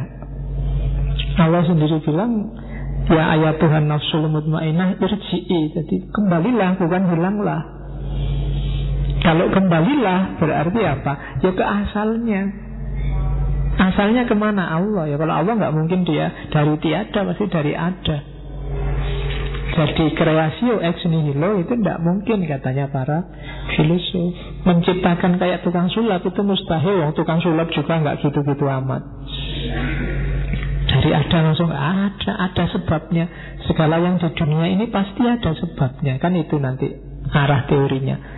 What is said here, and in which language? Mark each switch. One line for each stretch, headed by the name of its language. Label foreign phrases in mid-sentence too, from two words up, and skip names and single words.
Indonesian: Allah sendiri bilang,
Arabic: يا أيتها النفس المطمئنة ارجعي.
Indonesian: Jadi kembalilah, bukan hilanglah. Kalau kembalilah berarti apa? Ya ke asalnya. Asalnya kemana? Allah. Ya kalau Allah nggak mungkin dia dari tiada, pasti dari ada. Jadi
Latin: creatio ex nihilo
Indonesian: itu tidak mungkin katanya para filosof. Menciptakan kayak tukang sulap itu mustahil. Tukang sulap juga nggak gitu-gitu amat. Dari ada langsung ada sebabnya. Segala yang di dunia ini pasti ada sebabnya. Kan itu nanti arah teorinya.